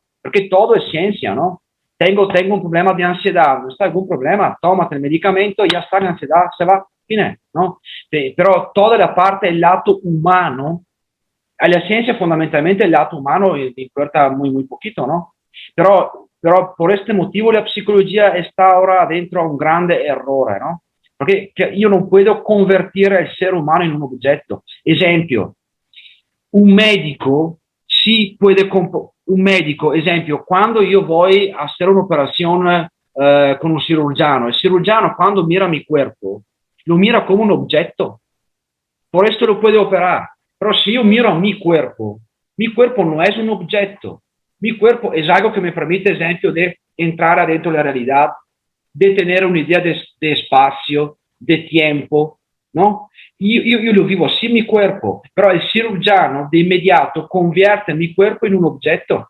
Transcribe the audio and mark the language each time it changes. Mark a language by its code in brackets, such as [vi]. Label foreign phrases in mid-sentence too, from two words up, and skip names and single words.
[es] Porque todo es ciencia, ¿no? Tengo un problema de ansiedad, no está algún problema, tómate el medicamento y ya está, la ansiedad se va, fine, ¿no? Pero toda la parte, el lado humano, a la ciencia fundamentalmente el lado humano le importa muy, muy poquito, ¿no? [it] Però per questo motivo la psicologia sta ora dentro a un grande errore, no? Perché io non posso convertire il essere umano in un oggetto. Esempio, un medico esempio, quando io [es] voy a hacer [it] un'operazione con un cirurgiano, il cirurgiano quando [es] mira mi cuerpo, [it] lo mira come un oggetto. [es] Por esto lo puede operar. Pero si yo miro a mi cuerpo no es un objeto. Mi cuerpo es algo que me permite, ejemplo, de entrar adentro de la realidad, de tener una idea de espacio, de tiempo, ¿no? Yo lo vivo así mi cuerpo, pero el cirujano de inmediato convierte mi cuerpo en un objeto.